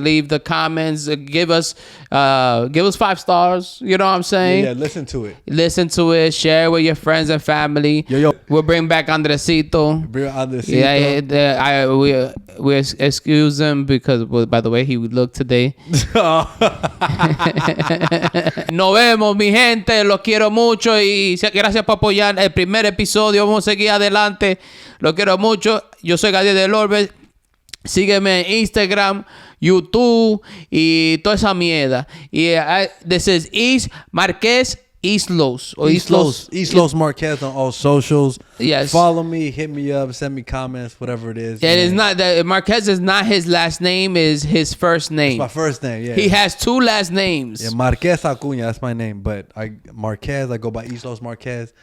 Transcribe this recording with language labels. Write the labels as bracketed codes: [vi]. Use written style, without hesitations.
[en] Leave the comments. Give us 5 stars. You know what I'm saying? Yeah. Listen to it. Listen to it. Share with your friends and family. Yo. We'll bring back Andresito. Yeah. We excuse him because, by the way, he would look today. [es] Nos vemos, mi gente. Los quiero mucho y gracias por apoyar el primer episodio. Vamos a seguir adelante. Los quiero mucho. Yo soy Gadiel del Orbe. Sígueme en Instagram, YouTube y toda esa mierda. [en] Y this is East Marquez Islos. Islos Marquez on all socials. Yes. Follow me, hit me up, send me comments, whatever it is. It is not that Marquez is not his last name, is his first name. It's my first name, yeah. He has 2 last names. Yeah, Marquez Acuña, that's my name. But I go by Islos Marquez.